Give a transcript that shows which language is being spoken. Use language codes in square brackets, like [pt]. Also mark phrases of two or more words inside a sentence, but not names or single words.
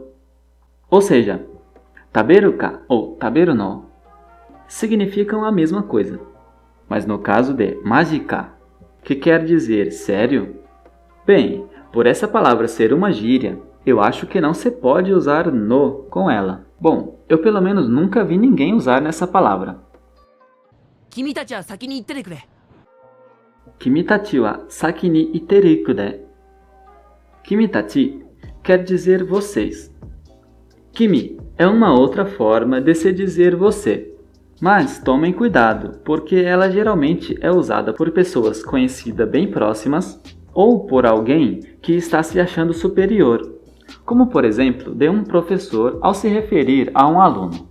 [pt] Ou seja, [ja] 食べるか [pt] ou [ja] 食べるの [pt] significam a mesma coisa. Mas no caso de majika, que quer dizer sério, bem, por essa palavra ser uma gíria, eu acho que não se pode usar no com ela. Bom, eu pelo menos nunca vi ninguém usar nessa palavra. [ja] 君たちは先に行っててくれ。君たちは先に行ってるくれ. [pt] Kimitachi quer dizer vocês. Kimi é uma outra forma de se dizer você. Mas tomem cuidado, porque ela geralmente é usada por pessoas conhecidas bem próximas ou por alguém que está se achando superior, como por exemplo de um professor ao se referir a um aluno.